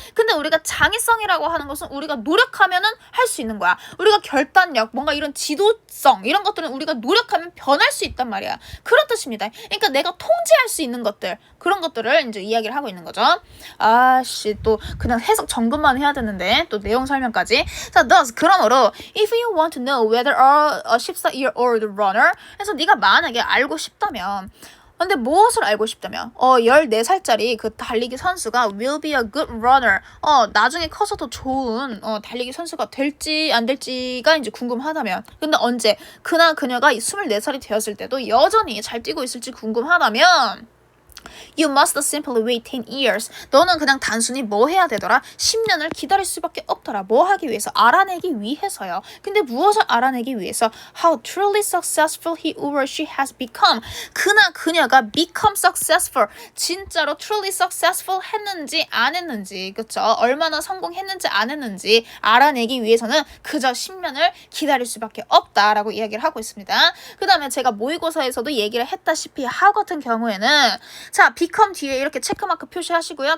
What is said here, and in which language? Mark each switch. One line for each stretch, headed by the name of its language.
Korean: 근데 우리가 장애성이라고 하는 것은 우리가 노력하면은 할 수 있는 거야. 우리가 결단력, 뭔가 이런 지도성 이런 것들은 우리가 노력하면 변할 수 있단 말이야. 그런 뜻입니다. 그러니까 내가 통제할 수 있는 것들, 그런 것들을 이제 이야기를 하고 있는 거죠. 또 그냥 해석 점검만 해야 되는데 또 내용 설명까지.
English: 자, thus
Korean: 그러므로
English: if you want to know whether a 14-year-old runner,
Korean: 그래서 네가 만약에 알고 싶다면 근데 무엇을 알고 싶다면 14살짜리 그 달리기 선수가
English: will be a good runner.
Korean: 나중에 커서도 좋은 달리기 선수가 될지 안 될지가 이제 궁금하다면. 근데 언제 그나 그녀가 24살이 되었을 때도 여전히 잘 뛰고 있을지 궁금하다면
English: You must simply wait 10 years.
Korean: 너는 그냥 단순히 뭐 해야 되더라? 10년을 기다릴 수밖에 없더라. 뭐 하기 위해서? 알아내기 위해서요. 근데 무엇을 알아내기 위해서?
English: How truly successful he or she has become.
Korean: 그나 그녀가
English: become successful.
Korean: 진짜로
English: truly successful
Korean: 했는지 안 했는지, 그쵸? 얼마나 성공했는지 안 했는지 알아내기 위해서는 그저 10년을 기다릴 수밖에 없다라고 이야기를 하고 있습니다. 그 다음에 제가 모의고사에서도 얘기를 했다시피 how 같은 경우에는 자, become 뒤에 이렇게 체크마크 표시하시고요.